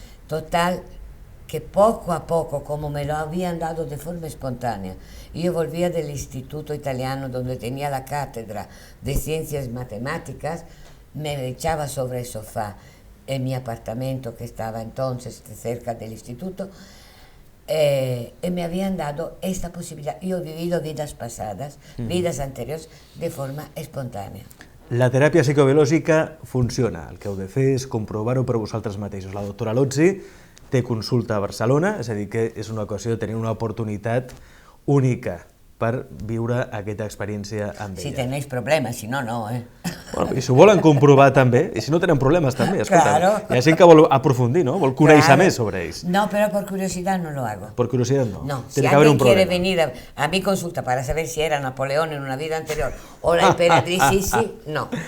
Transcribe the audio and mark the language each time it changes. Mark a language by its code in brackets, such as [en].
[es] Total, que poco a poco, como me lo habían dado de forma espontánea, yo volvía del Instituto Italiano donde tenía la cátedra de Ciencias Matemáticas, me echaba sobre el sofá en mi apartamento que estaba entonces cerca del instituto, y me habían dado esta posibilidad. Yo he vivido vidas pasadas, vidas anteriores, de forma espontánea. [ca] La teràpia psicobiològica funciona. El que heu de fer és comprovar-ho per vosaltres mateixos. La doctora Lotzi té consulta a Barcelona, és a dir, que és una ocasió de tenir una oportunitat única per viure aquesta experiència amb ella. [es] Si tenéis problemes, si no, no, [ca] Bueno, i si ho volen comprovar també, i si no tenen problemes també, escolta, [es] Claro. [ca] Hi ha gent que vol aprofundir, no? Vol conèixer més sobre ells. [es] No, pero por curiosidad no lo hago. Por curiosidad no. No, si Tiene que haber un alguien quiere problema. venir a mi consulta para saber si era Napoleón en una vida anterior o la emperatriz Sisi, no.